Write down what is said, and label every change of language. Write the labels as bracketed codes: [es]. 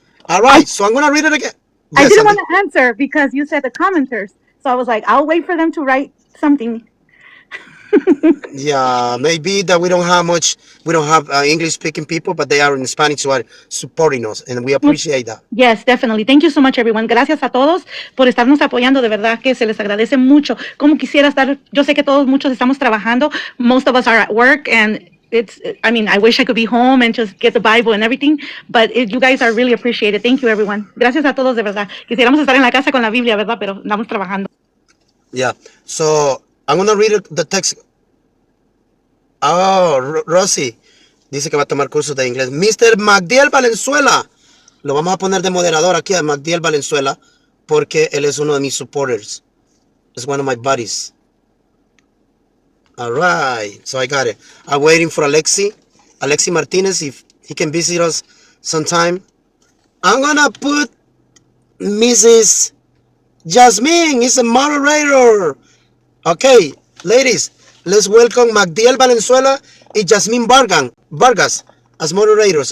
[en] All right, so I'm going to read it again. I Yes, didn't Sandy. want to answer because you said the commenters. So I was like, I'll wait for them to write something. Yeah, maybe that we don't have English speaking people, but they are in Spanish who are supporting us, and we appreciate that. Yes, definitely. Thank you so much, everyone. [es] Gracias a todos por estarnos apoyando. De verdad que se les agradece mucho. Como quisiera estar, yo sé que todos, muchos estamos trabajando. [en] Most of us are at work, and I wish I could be home and just get the Bible and everything, but you guys are really appreciated. Thank you, everyone. [es] Gracias a todos, de verdad. Quisiéramos estar en la casa con la Biblia, ¿verdad? Pero estamos trabajando. [en] Yeah, so I'm going to read the text. [es] Oh, Rosy dice que va a tomar cursos de inglés. Mr. Magdiel Valenzuela. Lo vamos a poner de moderador aquí a Magdiel Valenzuela porque él es uno de mis supporters. [en] It's one of my buddies. All right, so I got it. I'm waiting for Alexi Martinez, if he can visit us sometime. I'm gonna put Mrs. Jasmine, is a moderator. Okay, ladies, let's welcome Magdiel Valenzuela and Jasmine Vargas as moderators.